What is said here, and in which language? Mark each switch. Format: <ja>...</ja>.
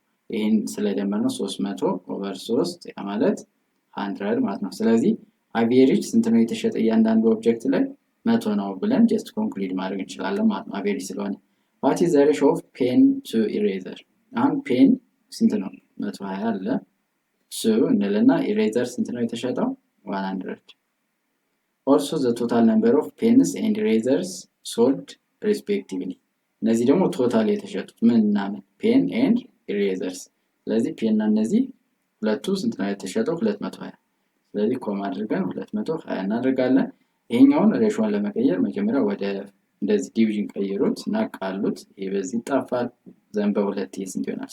<am>ይሄን ስለደመርነው 300 ኦቨር 3 ያ ማለት 100 ማለት ነው። ስለዚህ አቬሬጅ ስንት ነው የተሸጠ እያንዳንዱ ኦብጀክት ላይ 100 ነው ብለን ጀስት ኮንክሉድ ማድረግ እንችላለን ማለት ነው አቬሬጅ ስለሆነ።</am> <en>what is the ratio of pen to eraser?</en> <am>አሁን ፔን ስንት ነው? 120 አለ ሱ እንልና ኢሬዘር ስንት ነው የተሸጠው?</am> <en>100። also the total number of pens and erasers sold respectively.</en> <am>እነዚህ ደግሞ ቶታል የተሸጡት ምን እና ምን ፔን ኤንድ ኢሬዘርስ። ስለዚህ ፔን እና እነዚህ ሁለቱ ስንት ነው የተሸጠው? 220። ስለዚህ ኮማ አድርገን 220 እናደርጋለን። ይሄኛውን ሬሾን ለመቀየር መጀመሪያ ወደ እንደዚህ ዲቪዥን ቀይሩት እና ቃሉት። ይሄ በዚህ ይጣፋል። ዘን በሁለት ይሄ ስንት ይሆናል?</am>